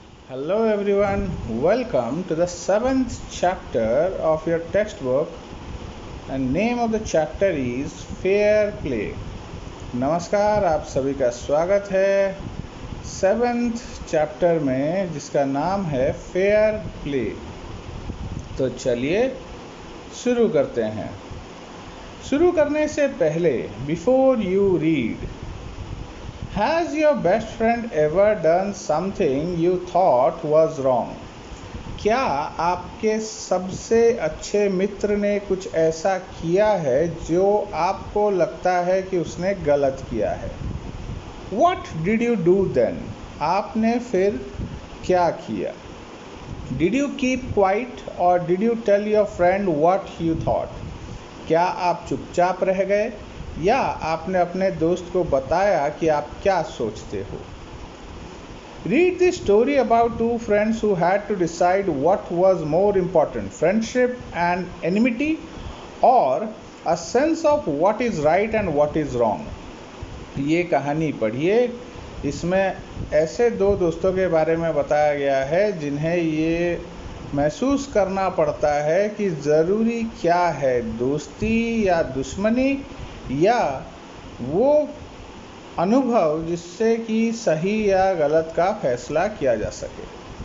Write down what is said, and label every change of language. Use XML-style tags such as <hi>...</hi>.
<en>Hello everyone, welcome to the seventh chapter of your textbook and name of the chapter is Fair Play.</en> <hi>नमस्कार, आप सभी का स्वागत है सेवेंथ चैप्टर में जिसका नाम है फेयर प्ले। तो चलिए शुरू करते हैं। शुरू करने से पहले</hi> <en>Before you read, Has your best friend ever done something you thought was wrong?</en> <hi>क्या आपके सबसे अच्छे मित्र ने कुछ ऐसा किया है जो आपको लगता है कि उसने गलत किया है?</hi> <en>What did you do then?</en> <hi>आपने फिर क्या किया?</hi> <en>Did you keep quiet or did you tell your friend what you thought?</en> <hi>क्या आप चुपचाप रह गए या आपने अपने दोस्त को बताया कि आप क्या सोचते हो?</hi> <en>Read the story about two friends who had to decide what was more important, friendship and enmity or a sense of what is right and what is wrong.</en> <hi>ये कहानी पढ़िए। इसमें ऐसे दो दोस्तों के बारे में बताया गया है जिन्हें ये महसूस करना पड़ता है कि ज़रूरी क्या है, दोस्ती या दुश्मनी या वो अनुभव जिससे कि सही या गलत का फैसला किया जा सके।</hi>